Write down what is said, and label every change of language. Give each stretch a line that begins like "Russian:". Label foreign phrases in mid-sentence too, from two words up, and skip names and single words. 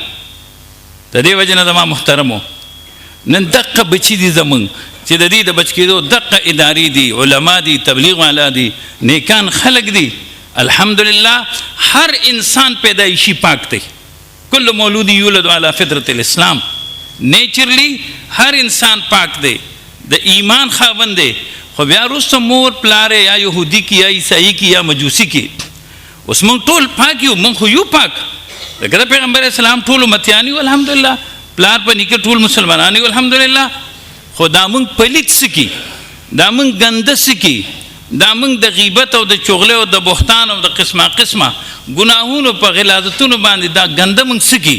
Pashto: د دې وجې نه زما محترمو نن دقه بچي دي زموږ چې د دې د بچ کېدو دقه ادارې دي، علما دي، تبلیغ والا دي، نیکان خلک دي. الحمدلله هر انسان پیدایشي پاک دی.
Arabic: کل مولود یولد علی فطرت الاسلام.
Pashto: نیچرلی هر انسان پاک دی، د ایمان خاوند دی. خو بیا وروسته مور پلار یا یهودي کی یا عیسائی کی یا مجوسی کی، اوس موږ ټول پاک یو، موږ خو یو پاک. لکه د پیغمبر اسلام ټول امتیان یو الحمدلله، پلار په نیکه ټول مسلمانان یو الحمدلله. خو دا موږ پلیت سکی، دا موږ ګنده سکی، دا موږ د غیبت او د چغله او د بهتان او د قسمه قسمه ګناهونو په غلاظتونو باندې دا ګنده موږ سکی.